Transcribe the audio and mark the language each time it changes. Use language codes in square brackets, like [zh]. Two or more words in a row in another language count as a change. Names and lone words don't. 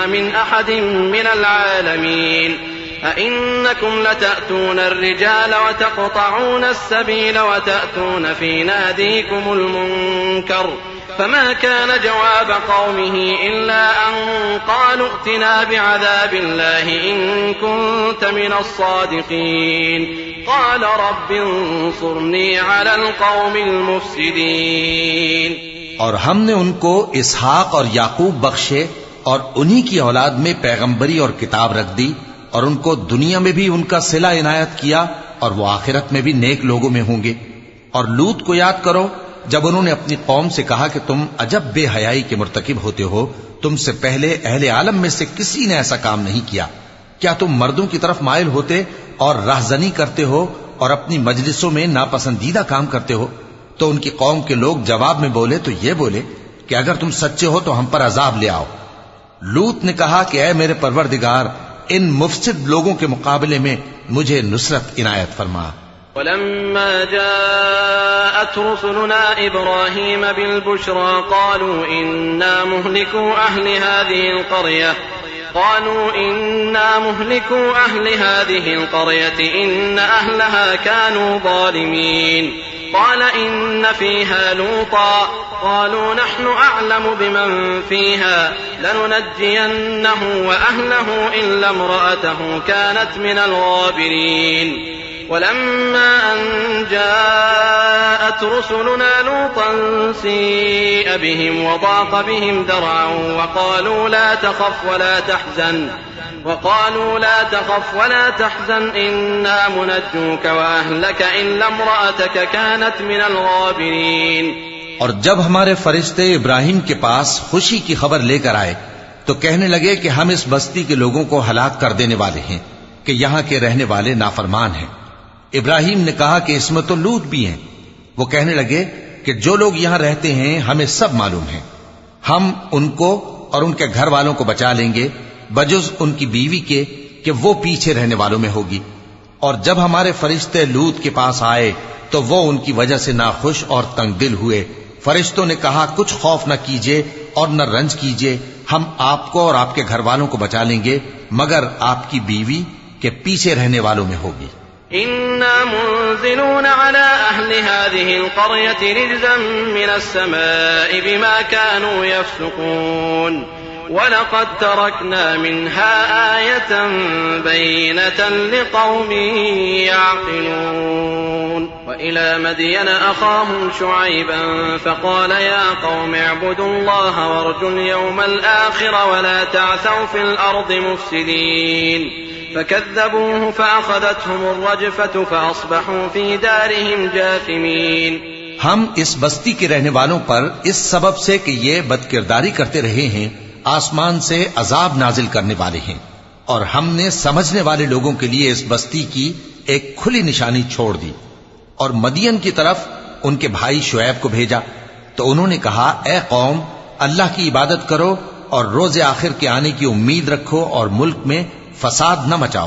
[ar] من أحد من العالمين أئنكم لتأتون الرجال وتقطعون السبيل وتأتون في ناديكم المنكر فما كان جواب قومه إلا أن قالوا ائتنا بعذاب الله إن كنت من الصادقين قال رب انصرني على القوم المفسدين. [ur] اور ہم نے ان کو اسحاق اور یعقوب بخشے اور انہی کی اولاد میں پیغمبری اور کتاب رکھ دی اور ان کو دنیا میں بھی ان کا صلہ عنایت کیا اور وہ آخرت میں بھی نیک لوگوں میں ہوں گے. اور لوط کو یاد کرو جب انہوں نے اپنی قوم سے کہا کہ تم عجب بے حیائی کے مرتکب ہوتے ہو، تم سے پہلے اہل عالم میں سے کسی نے ایسا کام نہیں کیا. کیا تم مردوں کی طرف مائل ہوتے اور راہزنی کرتے ہو اور اپنی مجلسوں میں ناپسندیدہ کام کرتے ہو? تو ان کی قوم کے لوگ جواب میں بولے تو یہ بولے کہ اگر تم سچے ہو تو ہم پر عذاب لے آؤ. لوط نے کہا کہ اے میرے پروردگار، ان مفسد لوگوں کے مقابلے میں مجھے نصرت عنایت فرما. [ar] ولما جاءت رسلنا إبراهيم بالبشرى قالوا إنا مهلكو أهل هذه القرية إن أهلها كانوا ظالمين. قال إن فيها لوطا قالوا نحن أعلم بمن فيها لننجينه وأهله إلا امرأته كانت من الغابرين. ولما أن جاءت رسلنا لوطا سيء بهم وضاق بهم ذرعا وقالوا لا تخف ولا تحزن إنا منجوك وأهلك إلا امرأتك كانت من الغابرين. [ur] اور جب ہمارے فرشتے ابراہیم کے پاس خوشی کی خبر لے کر آئے تو کہنے لگے کہ ہم اس بستی کے لوگوں کو ہلاک کر دینے والے ہیں کہ یہاں کے رہنے والے نافرمان ہیں. ابراہیم نے کہا کہ اس میں تو لوط بھی ہیں۔ وہ کہنے لگے کہ جو لوگ یہاں رہتے ہیں ہمیں سب معلوم ہے، ہم ان کو اور ان کے گھر والوں کو بچا لیں گے بجز ان کی بیوی کے کہ وہ پیچھے رہنے والوں میں ہوگی. اور جب ہمارے فرشتے لوط کے پاس آئے تو وہ ان کی وجہ سے ناخوش اور تنگدل ہوئے. فرشتوں نے کہا کچھ خوف نہ کیجیے اور نہ رنج کیجیے، ہم آپ کو اور آپ کے گھر والوں کو بچا لیں گے مگر آپ کی بیوی کے پیچھے رہنے والوں میں ہوگی. [ar] إنا منزلون على أهل هذه القرية رجزا من السماء بما كانوا يفسقون ولقد تركنا منها آية بينة لقوم يعقلون. وإلى مدين أخاهم شعيبا فقال يا قوم اعبدوا الله وارجوا اليوم الآخر ولا تعثوا في الأرض مفسدين. فكذبوه فأخذتهم الرجفة فأصبحوا في دارهم جاثمين. [ur] ہم اس بستی کے رہنے والوں پر اس سبب سے کہ یہ بدکرداری کرتے رہے ہیں آسمان سے عذاب نازل کرنے والے ہیں. اور ہم نے سمجھنے والے لوگوں کے لیے اس بستی کی ایک کھلی نشانی چھوڑ دی. اور مدین کی طرف ان کے بھائی شعیب کو بھیجا تو انہوں نے کہا، اے قوم، اللہ کی عبادت کرو اور روز آخر کے آنے کی امید رکھو اور ملک میں فساد نہ مچاؤ.